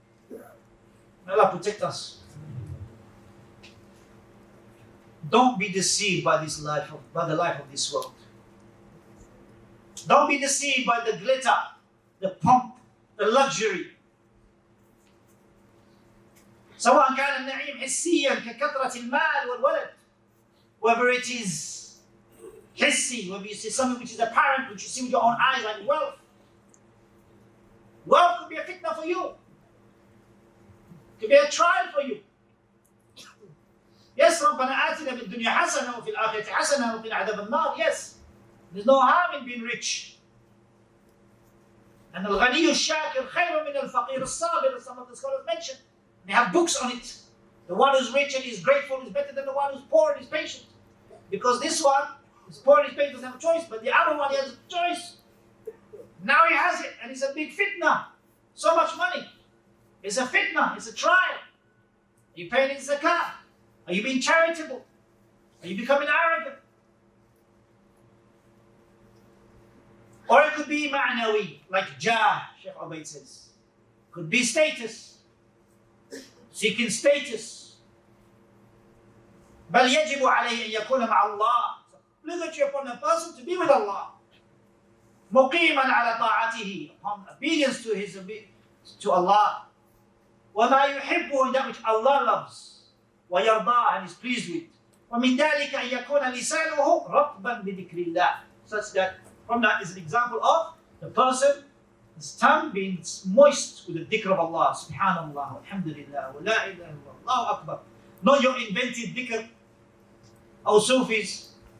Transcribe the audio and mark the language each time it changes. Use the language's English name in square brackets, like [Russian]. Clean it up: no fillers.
[English] May Allah protect us. Don't be deceived by the life of this world. Don't be deceived by the glitter, the pomp, the luxury. [Arabic] سواء كان النعيم حسيا ككثرة المال والولد. [English] Whether it is hissy, whether you see something which is apparent, which you see with your own eyes, like wealth. Wealth could be a fitna for you. It could be a trial for you. Yes, [Arabic] ربنا آتنا في الدنيا حسنة وفي الآخرة حسنة وقنا عذاب النار. [English] Yes, there's no harm in being rich. And [Arabic] الغني الشاكر خير من الفقير الصابر, [English] as some of the scholars mentioned. They have books on it. The one who's rich and is grateful is better than the one who's poor and is patient. Because this one is poor and is patient, doesn't have a choice, but the other one, he has a choice. Now he has it, and it's a big fitna. So much money. It's a fitna, it's a trial. Are you paying in zakah? Are you being charitable? Are you becoming arrogant? Or it could be ma'nawi, like jah, Shaykh Ubayd says. Could be status. seeking status. [Arabic] بل يجب عليه أن يكون مع الله. [English] Obligatory upon a person to be with Allah. [Arabic] مقيما على طاعته, [English] upon obedience to Allah. [Arabic] وما يحبه, [English] that which Allah loves. [Arabic] ويرضاه, [English] and is pleased with. [Arabic] ومن ذلك أن يكون لسانه رطبا بذكر الله. [English] Such that, from that is an example of the person, his tongue being moist with the dhikr of Allah. Subhanallah, alhamdulillah, wa la ilaha illallah, Allahu Akbar. Not your invented dhikr, or Sufis.